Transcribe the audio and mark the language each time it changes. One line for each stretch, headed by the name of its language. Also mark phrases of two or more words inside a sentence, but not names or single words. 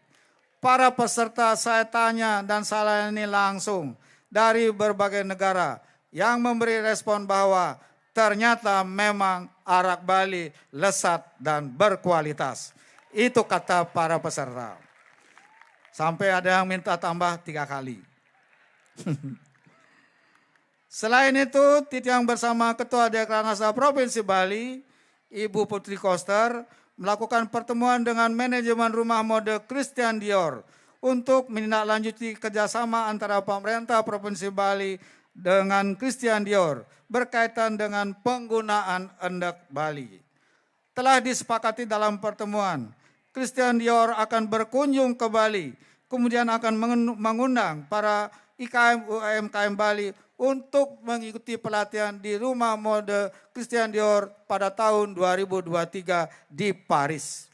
Indonesian: Para peserta saya tanya dan saya layani langsung dari berbagai negara yang memberi respon bahwa ternyata memang arak Bali lezat dan berkualitas. Itu kata para peserta. Sampai ada yang minta tambah 3 kali. Selain itu, Titiang bersama Ketua Dekranasda Provinsi Bali, Ibu Putri Koster, melakukan pertemuan dengan manajemen rumah mode Christian Dior untuk menindaklanjuti kerjasama antara pemerintah Provinsi Bali dengan Christian Dior berkaitan dengan penggunaan Endek Bali. Telah disepakati dalam pertemuan, Christian Dior akan berkunjung ke Bali, kemudian akan mengundang para IKM UMKM Bali untuk mengikuti pelatihan di rumah mode Christian Dior pada tahun 2023 di Paris.